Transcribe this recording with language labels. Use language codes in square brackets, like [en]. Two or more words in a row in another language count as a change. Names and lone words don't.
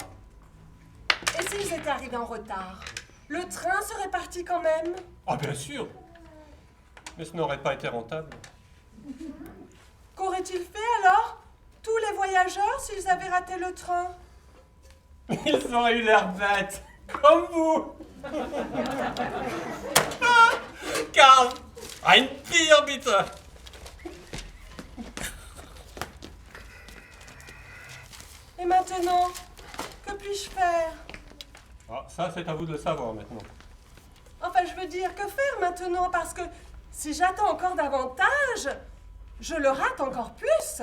[fr] Et s'ils étaient arrivés en retard, le train serait parti quand même? Ah bien sûr. Mais ce n'aurait pas été rentable. Qu'auraient-ils fait alors, tous les voyageurs, s'ils avaient raté le train? Ils auraient eu l'air bêtes, comme vous. [de] Karl, ein Bier bitte. [fr] Et maintenant, que puis-je faire? Ah, ça, c'est à vous de le savoir maintenant. Enfin, je veux dire, que faire maintenant? Parce que si j'attends encore davantage, je le rate encore plus.